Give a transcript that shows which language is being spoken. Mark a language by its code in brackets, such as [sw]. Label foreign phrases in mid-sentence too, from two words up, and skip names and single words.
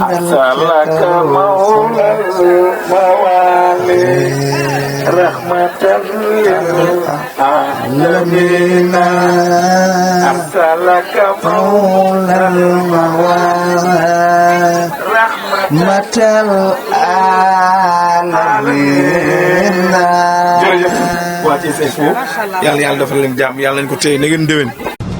[ar] أسألك مولى الموالي رحمة للعالمين أسألك مولى الموالي رحمة العالمين [wo] jërëjëf waa ci Seyfo yàlla yàlla dafa leen jàmm yàlla nañ ko téye na ngeen déwén